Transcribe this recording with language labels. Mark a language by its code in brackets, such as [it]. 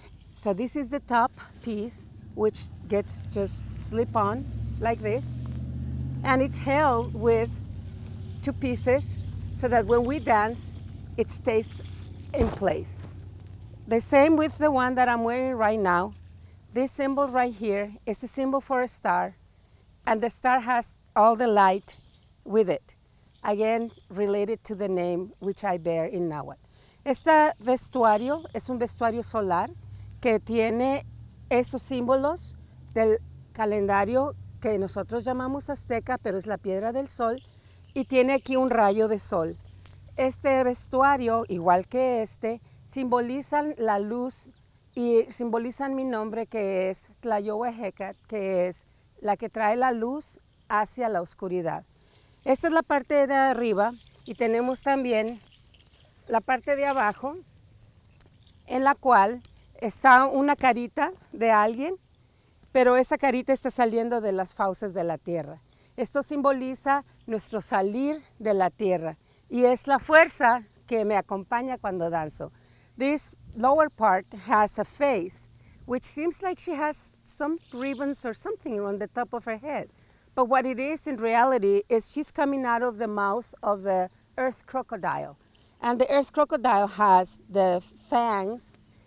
[en] So this is the top piece, which gets just slip on like this, and it's held with two pieces so that when we dance, it stays in place. The same with the one that I'm wearing right now. This symbol right here is a symbol for a star, and the star has all the light with it. Again, related to the name which I bear in Nahuatl. [es] Este vestuario es un vestuario solar que tiene estos símbolos del calendario que nosotros llamamos azteca, pero es la piedra del sol, y tiene aquí un rayo de sol. Este vestuario, igual que este, simbolizan la luz y simbolizan mi nombre, que es Tlayowa Ejecat, que es la que trae la luz hacia la oscuridad. Esta es la parte de arriba y tenemos también la parte de abajo, en la cual está una carita de alguien, pero esa carita está saliendo de las fauces de la tierra. Esto simboliza nuestro salir de la tierra y es la fuerza que me acompaña cuando danzo. [en] This lower part has a face, which seems like she has some ribbons or something on the top of her head. But what it is in reality is she's coming out of the mouth of the earth crocodile. And the earth crocodile has the fangs